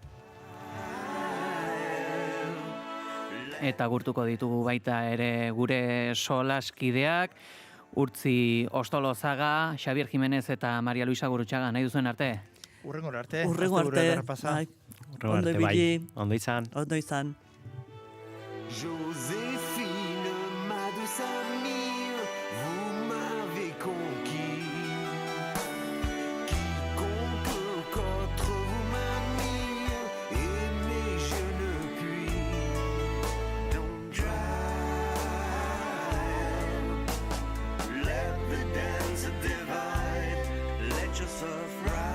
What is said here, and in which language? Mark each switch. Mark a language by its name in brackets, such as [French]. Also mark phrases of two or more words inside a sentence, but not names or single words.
[Basque] Eta gurtuko ditugu baita ere gure solaskideak, Urtzi Ostolozaga, Xabier Jimenez eta Maria Luisa Gurutxaga, nahi duzuen arte? Urrengora arte. Urrengo arte. Bai. Ondo ibili. Ondo izan. Ondo izan. [French] Joséphine, ma douce amie, vous m'avez conquis. Quiconque contre vous m'a mis, aimer je ne puis. [English] Don't drive, let the dance divide, let yourself ride.